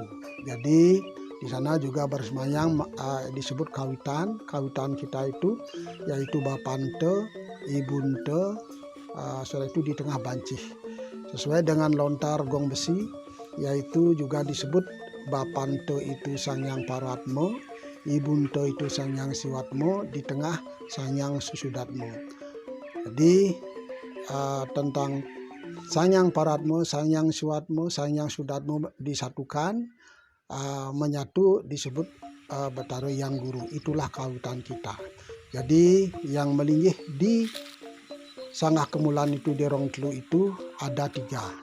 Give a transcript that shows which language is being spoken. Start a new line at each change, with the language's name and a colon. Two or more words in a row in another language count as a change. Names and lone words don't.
Indonesian: Jadi di sana juga bersemayam disebut kawitan. Kawitan kita itu yaitu Bapante, Ibunte, setelah itu di tengah Bancih. Sesuai dengan lontar gong besi, yaitu juga disebut Bapante itu Sangyang Paratma, Ibunte itu Sangyang Siwatma, di tengah Sangyang Susudatma. Jadi tentang Sangyang Paratma, Sangyang Siwatma, Sangyang Sudatma disatukan, menyatu, disebut Betara Yang Guru. Itulah kawitan kita. Jadi yang melinggih di Sanggah Kemulan itu di Rongtlu itu ada 3.